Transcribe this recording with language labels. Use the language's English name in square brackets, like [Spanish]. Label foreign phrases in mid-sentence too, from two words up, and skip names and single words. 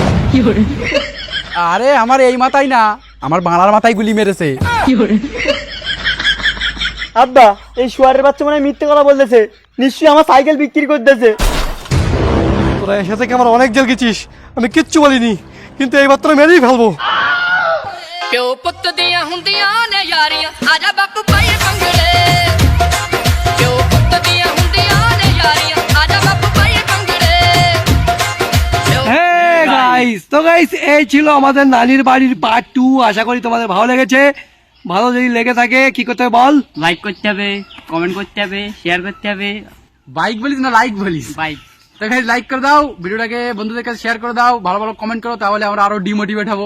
[Bangla] আরে আমার এই মাথায় না, আমার বাংলার মাথায় গুলি মেরেছে। আব্বা এই শুয়ারের বাচ্চা মনে হয় মিথ্যে কথা বলতেছে, নিশ্চয়ই আমার সাইকেল বিক্রি করতেছে। তোরা এসে থেকে আমার অনেক জেল গেছিস, আমি কিচ্ছু বলিনি, কিন্তু এইবার তোরা মেরেই ফেলবো। [Punjabi] ਪਿਓ ਪੁੱਤ ਦੀਆਂ ਹੁੰਦੀਆਂ ਨੇ ਯਾਰੀਆਂ ਆਜਾ ਬਾਪੂ ਪਾਈਏ ਭੰਗੜੇ ਪਿਓ ਪੁੱਤ ਦੀਆਂ ਹੁੰਦੀਆਂ ਨੇ ਯਾਰੀਆਂ ਆਜਾ ਬਾਪੂ ਪਾਈਏ ਭੰਗੜੇ [Bangla] হ্যাঁ গাইস, তো গাইস এই ছিল আমাদের নানির বাড়ির পার্ট 2। আশা করি তোমাদের ভালো লেগেছে। ভালো যদি লেগে থাকে কি করতে হবে বল? লাইক করতে হবে, কমেন্ট করতে হবে, শেয়ার করতে হবে। বাইক বলিস না লাইক বলিস? বাইক। তো গাইস লাইক করে দাও, ভিডিওটাকে বন্ধুদের কাছে শেয়ার করে দাও, ভালো ভালো কমেন্ট করো, তাহলে আমরা আরো ডিমোটিভেট হবো।